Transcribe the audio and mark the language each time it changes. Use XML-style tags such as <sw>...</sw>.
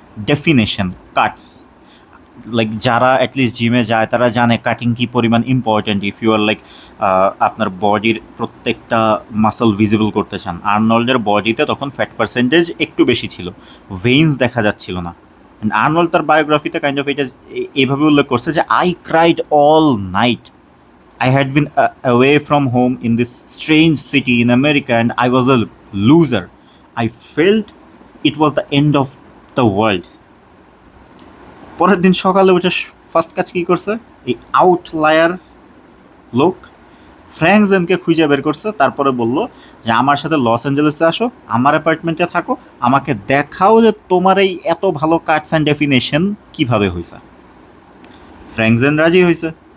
<bn>Definition, Katz. Like যারা at least জিমে যায় তারা জানে কাটিং কী পরিমাণ important</bn> <en>if you are like</en> <bn>আপনার বডির প্রত্যেকটা মাসল ভিজিবল করতে চান। আর্নল্ডের বডিতে তখন ফ্যাট পার্সেন্টেজ একটু বেশি ছিল, ভেইনস দেখা যাচ্ছিল না। অ্যান্ড আর্নল্ড তার বায়োগ্রাফিতে কাইন্ড অফ এটা এইভাবে উল্লেখ করছে যে</bn> <en>I cried all night, I had been away from home in this strange city in America and I was a loser. I felt it was the end of the world.</en> <bn>পরের দিন সকালে উঠে first কাজ কী করছে, এই outlier লোক Frank জেনকে খুঁজে বের করছে। তারপরে বলল যে আমার সাথে লস অ্যাঞ্জেলেসে আসো, আমার অ্যাপার্টমেন্টে থাকো, আমাকে দেখাও যে তোমার এই এত ভালো কাটস অ্যান্ড ডেফিনেশন কীভাবে হয়েছে। ফ্র্যাঙ্ক জেন রাজি হয়েছে।</bn>